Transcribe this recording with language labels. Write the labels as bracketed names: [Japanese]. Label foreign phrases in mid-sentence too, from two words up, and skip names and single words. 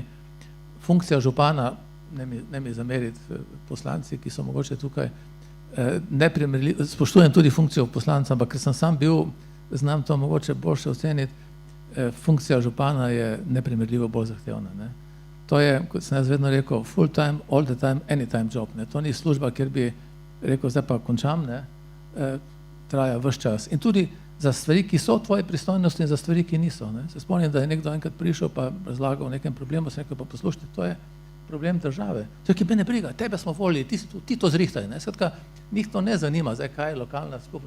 [Slovenian] Funkcija župana, ne mi zameriti poslanci, ki so mogoče tukaj, spoštujem tudi funkcijo poslanca, ampak ker sem sam bil, znam to mogoče boljše oceniti, funkcija župana je neprimerljivo bolj zahtevna. To je, kot sem jaz vedno rekel, [English] full time, all the time, anytime job. [Slovenian] To ni služba, kjer bi rekel, zdaj pa končam, traja ves čas. In tudi za stvari, ki so v tvoji pristojnosti in za stvari, ki niso. Se spomnim, da je nekdo enkrat prišel pa razlagal o nekem problemu, sem rekel, pa poslušajte, to je problem države. To je, ki me ne briga, tebe smo volili, ti to zrihtaj. Skratka, njih to ne zanima, zdaj kaj je lokalna skupnost.